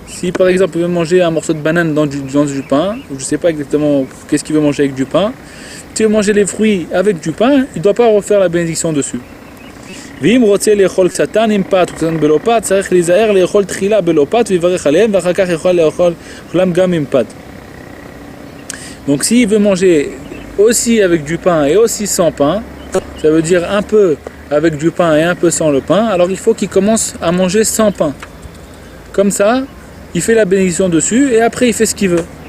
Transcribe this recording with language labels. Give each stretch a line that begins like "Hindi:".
French: Si par exemple il veut manger un morceau de banane dans du pain, je ne sais pas exactement qu'est-ce qu'il veut manger avec du pain, si il veut manger les fruits avec du pain, il ne doit pas refaire la bénédiction dessus.
Hebrew: ואם רוצה לאכול קצתן עם פת וקצתן בלא פת, צריך להיזהר לאכול תחילה בלא פת ויברך עליהם, ואחר כך יכול לאכול כולם גם עם פת.
French: Donc s'il veut manger aussi avec du pain et aussi sans pain, ça veut dire un peu avec du pain et un peu sans le pain, alors il faut qu'il commence à manger sans pain. Comme ça, il fait la bénédiction dessus et après il fait ce qu'il veut.